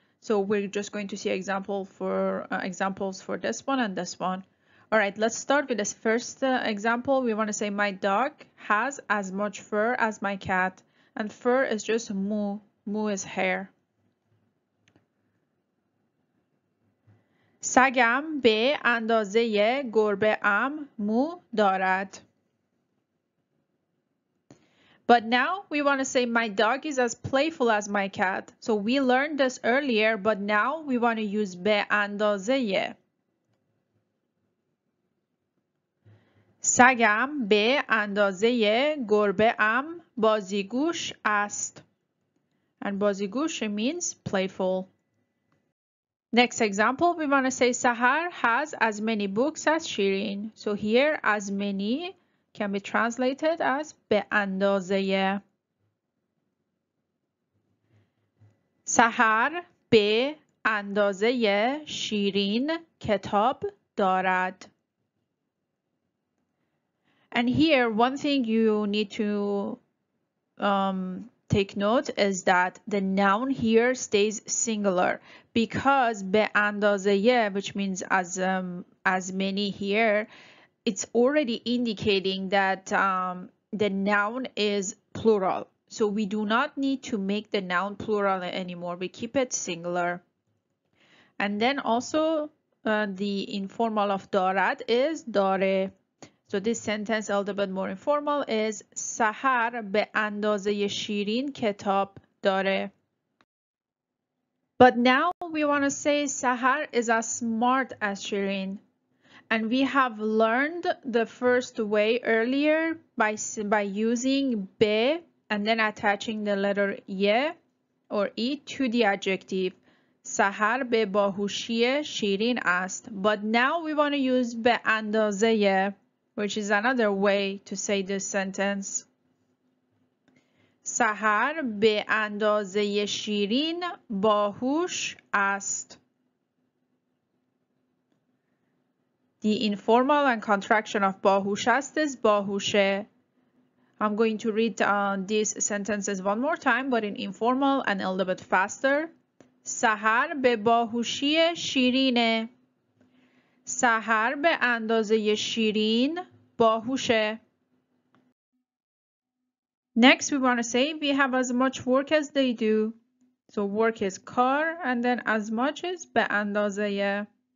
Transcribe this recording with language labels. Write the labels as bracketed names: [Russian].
[English] So we're just going to see examples for this one and this one. All right, let's start with this first example. We want to say my dog has as much fur as my cat, and fur is just مو. مو is hair. [Persian] سگم به اندازه گربه ام مو دارد. [English] But now we want to say my dog is as playful as my cat. So we learned this earlier, but now we want to use به اندازه. [Persian] سگم به اندازه گربه ام بازیگوش است. [English] And بازیگوش means playful. Next example, we want to say Sahar has as many books as Shirin. So here, as many can be translated as به اندازه. [Persian] سحر به اندازه شیرین کتاب دارد. [English] And here, one thing you need to take note is that the noun here stays singular, because به اندازه, which means as many here, it's already indicating that the noun is plural. So we do not need to make the noun plural anymore. We keep it singular. And then also the informal of دارد is داره. So this sentence, a little bit more informal, is [Persian] سحر به اندازه شیرین کتاب داره. [English] But now we want to say Sahar is as smart as Shirin. And we have learned the first way earlier by using به and then attaching the letter ye or e to the adjective. [Persian] Sahar به باهوشی شیرین است. [English] But now we want to use به اندازه, which is another way to say this sentence. [Persian] سحر به اندازه شیرین باهوش است. [English] The informal and contraction of باهوش است is باهوشه. I'm going to read these sentences one more time, but in informal and a little bit faster. [Persian] سحر به باهوشی شیرینه. سحر به اندازه شیرین باهوشه. [English] Next, we want to say we have as much work as they do. So work is کار and then as much is به اندازه.